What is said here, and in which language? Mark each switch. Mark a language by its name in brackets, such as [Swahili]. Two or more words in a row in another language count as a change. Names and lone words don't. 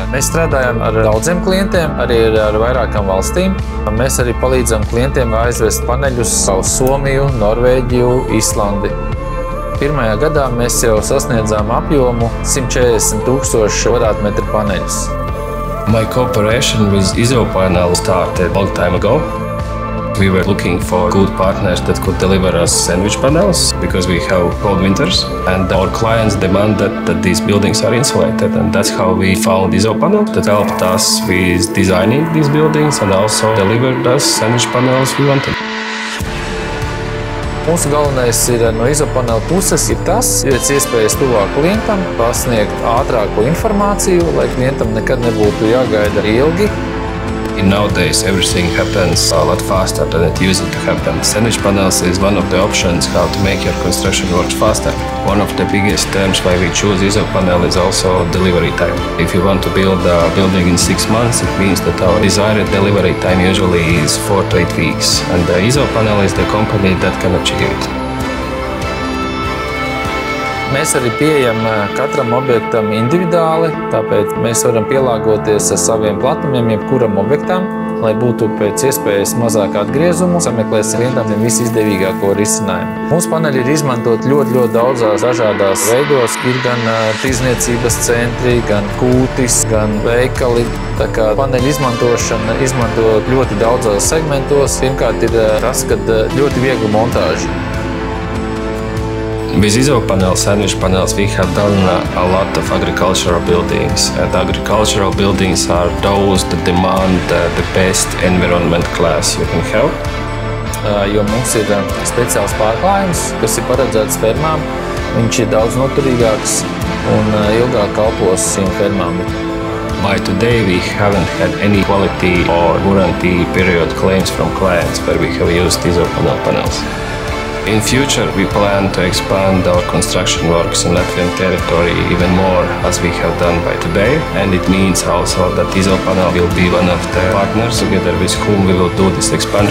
[Latvian] Mēs strādājam ar daudziem klientiem, arī ar vairākām valstīm. Mēs arī palīdzam klientiem aizvest paneļus uz Somiju, Norvēģiju, Islandi. Pirmajā gadā mēs jau sasniedzām apjomu 140,000 kvadrātmetru paneļus. [English] My cooperation with Isopanel started a long time ago. We were looking for good partners that could deliver us sandwich panels because we have cold winters, and our clients demanded that these buildings are insulated, and that's how we found Isopanel that helped us with designing these buildings and also delivered us sandwich panels we wanted. [Latvian] Mūsu galvenais ir no Isopanel puses ir tas, pēc iespējas tuvāk klientam, pasniegt ātrāko informāciju, lai klientam nekad nebūtu jāgaida ilgi. [English] Nowadays, everything happens a lot faster than it used to happen. Sandwich panels is one of the options how to make your construction work faster. One of the biggest terms why we choose Isopanel is also delivery time. If you want to build a building in 6 months, it means that our desired delivery time usually is 4 to 8 weeks. And Isopanel is the company that can achieve it. [Latvian] Mēs arī pieejam katram objektam individuāli, tāpēc mēs varam pielāgoties ar saviem platumiem jebkuram objektam, lai būtu pēc iespējas mazāk atgriezumu, sameklēsim klientam visizdevīgāko risinājumu. Mūsu paneļi ir izmantot ļoti daudzās dažādās veidos. Ir gan tirdzniecības centri, gan kūtis, gan veikali. Tā kā paneļu izmantošana izmanto ļoti daudzos segmentos. Pirmkārt ir tas, ka ļoti viegla montāža. [English] With Isopanel sandwich panels, we have done a lot of agricultural buildings. And agricultural buildings are those that demand the best environment class you can have. [Latvian] Jo mums ir speciāls pārklājums, kas ir paredzēts fermām. Viņš ir daudz noturīgāks un ilgāk kalpos šīm fermām. [English] By today, we haven't had any quality or warranty period claims from clients where we have used Isopanel panels. In future, we plan to expand our construction works in Latvian territory even more as we have done by today. And it means also that Isopanel will be one of the partners together with whom we will do this expansion.